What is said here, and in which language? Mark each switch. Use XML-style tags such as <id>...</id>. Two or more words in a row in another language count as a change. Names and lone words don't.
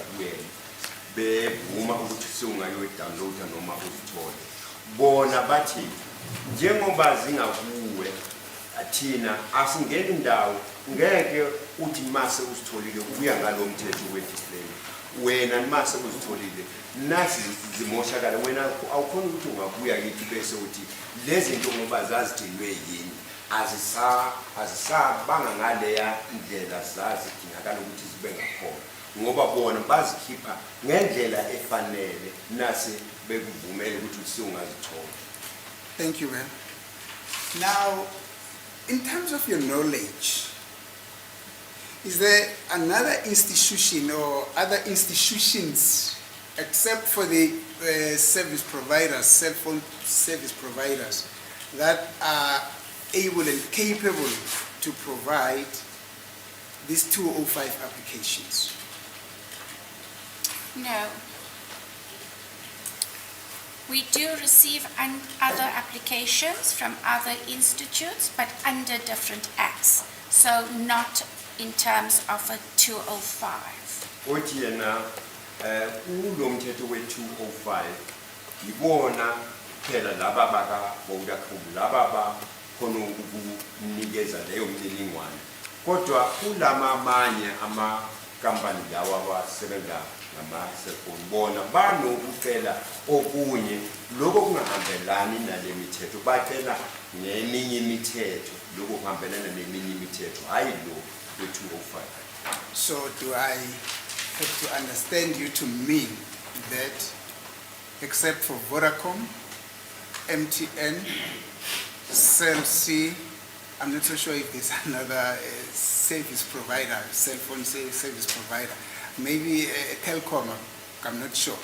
<nd>kuyena bevuma ukuthi seungayoyidownloada noma uzithole bona bathi njengoba zingakuwe athina asingeni indawo ngeke uthi mase uzitholile ubuya ngalo mthetho wedisplay wena mase uzitholile nasi zimoshakala wena awukhona ukuthi ungabuya kithi bese uthi lezi zinto ngoba zazigcinwe yini azisabanga ngaleya indlela zazidingakala ukuthi zibe ngakhona ngoba bona bazikhipha ngendlela efanele nasi bekuvumela ukuthi usungazithola.</nd> <en>Thank you, ma'am. Now, in terms of your knowledge, is there another institution or other institutions except for the service providers, cell phone service providers, that are able and capable to provide these 205 applications? No. We do receive other applications from other institutes, but under different acts, so not in terms of a 205.</en> <nd>Othi yena kulo mthetho we-205 yibona phela laba baka Vodacom laba bakhona ukunikeza leyo mniningwane kodwa kulama amanye amakampani lawa abasebenza ngama-cellphone bona banokucela okunye lokho kungahambelani nale mithetho bacela ngeminye imithetho lokho kuhambelana neminye imithetho hayi lo we-205.</nd> <en>So do I have to understand you to mean that except for Vodacom, MTN, Cell C, I'm not so sure if there's another service provider, cell phone service provider, maybe a telecom, I'm not sure.</en>